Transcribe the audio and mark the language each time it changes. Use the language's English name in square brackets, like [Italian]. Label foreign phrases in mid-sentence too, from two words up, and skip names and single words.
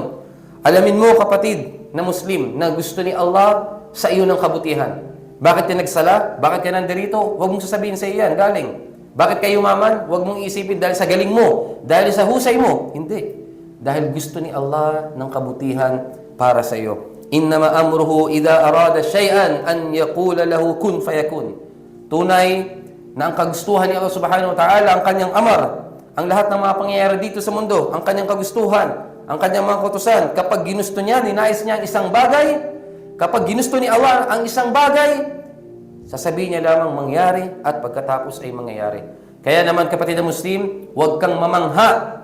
[Filipino] Alamin mo, kapatid na Muslim, na gusto ni Allah sa iyo ng kabutihan. Bakit ka nagsala? Bakit ka nandirito? Huwag mong sasabihin sa iyo yan, galing. Bakit kayo yumaman? Huwag mong isipin dahil sa galing mo, dahil sa husay mo. Hindi. Dahil gusto ni Allah ng kabutihan para sa iyo. [Arabic] إنما أمره إذا أراد شيئا أن يقول له كن فيكون. [Filipino] Tunay na ang kagustuhan ni Allah [Arabic] سبحانه وتعالى, [Filipino] ang kanyang amar, ang lahat ng mga pangyayari dito sa mundo, ang kanyang kagustuhan, ang kanyang mga kautusan, kapag ginusto niya, ninais niya ang isang bagay, kapag ginusto ni Allah ang isang bagay, sasabihin niya lamang mangyari at pagkatapos ay mangyayari. Kaya naman, kapatid na Muslim, huwag kang mamangha.